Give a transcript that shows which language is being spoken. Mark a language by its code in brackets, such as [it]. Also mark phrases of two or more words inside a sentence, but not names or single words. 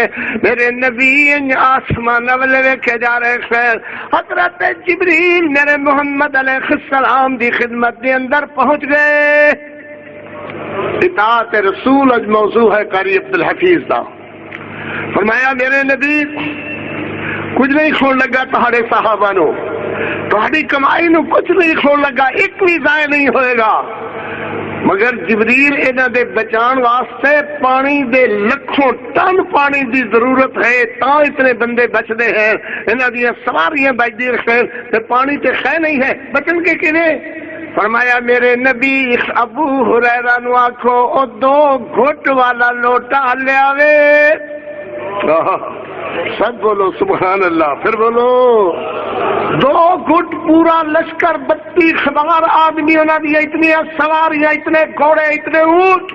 [pa] میرے نبی آسمان والے ویکھے جا رہے خیر، حضرت جبریل میرے محمد [ar] علیہ السلام [pa] دی خدمت دے اندر پہنچ گئے۔ اطاعت رسول اج موضوع ہے قاری عبد الحفیظ دا۔ فرمایا میرے نبی کچھ نہیں کھون لگا تہاڑے صحابہ نو، تہاڑی کمائی نو کچھ نہیں کھون لگا، ایک بھی ضائع نہیں ہوئے گا، مگر جبریل انہاں دے بچان واسطے پانی دے لکھوں ٹن پانی دی ضرورت ہے، تاں اتنے بندے بچدے ہیں، انہاں دی سواریاں بچدی رکھیں تے پانی تے خیر نہیں ہے، بچن کے کنے؟ فرمایا میرے نبی ابو ہریرہ نو آکھو او 2 گھٹ والا لوٹا لے آوے۔ سب بولو [ar] سبحان اللہ، [pa] پھر بولو 2 گھٹ پورا لشکر 32 سوار آدمی، انہاں دی اتنی سواریاں، اتنے گھوڑے، اتنے اونٹ۔